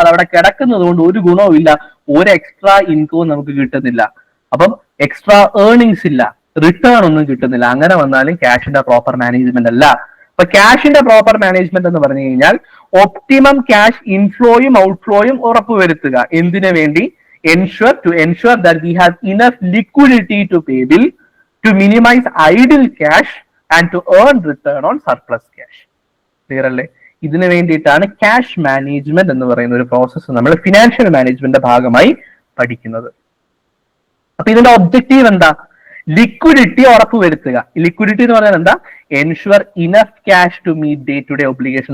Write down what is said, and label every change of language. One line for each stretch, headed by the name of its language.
Malayalam: അത് അവിടെ കിടക്കുന്നത് കൊണ്ട് ഒരു ഗുണവും ഇല്ല, ഒരു എക്സ്ട്രാ ഇൻകവും നമുക്ക് കിട്ടുന്നില്ല. അപ്പം എക്സ്ട്രാ ഏർണിങ്സ് ഇല്ല, റിട്ടേൺ ഒന്നും കിട്ടുന്നില്ല. അങ്ങനെ വന്നാലും ക്യാഷിന്റെ പ്രോപ്പർ മാനേജ്മെന്റ് അല്ല. അപ്പൊ ക്യാഷിന്റെ പ്രോപ്പർ മാനേജ്മെന്റ് എന്ന് പറഞ്ഞു കഴിഞ്ഞാൽ ഒപ്റ്റിമം ക്യാഷ് ഇൻഫ്ലോയും ഔട്ട്ഫ്ലോയും ഉറപ്പുവരുത്തുക. എന്തിനു വേണ്ടി?
English: ensure that we have enough liquidity to pay bill, to minimize idle cash and to earn return on surplus cash.
Malayalam: Clear അല്ലേ? ഇതിനു വേണ്ടിയിട്ടാണ് ക്യാഷ് മാനേജ്മെന്റ് എന്ന് പറയുന്ന ഒരു പ്രോസസ്സ് നമ്മൾ ഫിനാൻഷ്യൽ മാനേജ്മെന്റിന്റെ ഭാഗമായി പഠിക്കുന്നത്. അപ്പൊ ഇതിന്റെ ഒബ്ജക്റ്റീവ് എന്താ? ലിക്വിഡിറ്റി ഉറപ്പുവരുത്തുക. ലിക്വിഡിറ്റി എന്ന് പറഞ്ഞാൽ എന്താ?
English: Ensure enough cash to meet day to day obligation.